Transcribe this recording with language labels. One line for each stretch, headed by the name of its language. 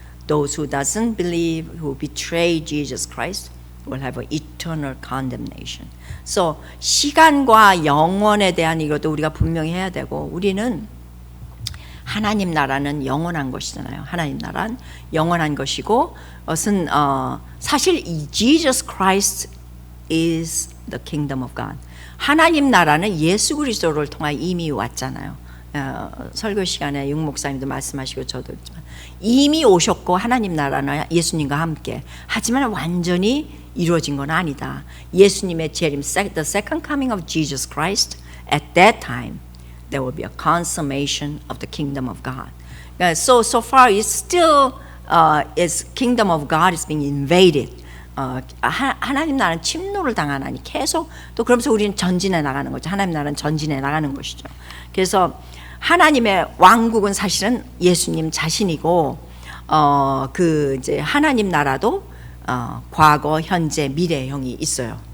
English: Those who doesn't believe, who betray Jesus Christ, will have an eternal condemnation.
Korean: So 시간과 영원에 대한 이것도 우리가 분명히 해야 되고, 우리는 하나님 나라는 영원한 것이잖아요. 하나님 나라는 영원한 것이고, 그것은 사실
English: Jesus Christ is the kingdom of God.
Korean: 하나님 나라는 예수 그리스도를 통해 이미 왔잖아요. 설교 시간에 육 목사님도 말씀하시고 저도 했지만 이미 오셨고 하나님 나라는 예수님과 함께, 하지만 완전히 이루어진 건 아니다. 예수님의 재림,
English: the second coming of Jesus Christ, at that time there will be a consummation of the kingdom of God. So far it's still is kingdom of God is being invaded.
Korean: 하나님 나라는 침노를 당하나니 계속 또 그러면서 우리는 전진해 나가는 거죠. 하나님 나라는 전진해 나가는 것이죠. 그래서 하나님의 왕국은 사실은 예수님 자신이고 그 이제 하나님 나라도 과거, 현재, 미래형이 있어요.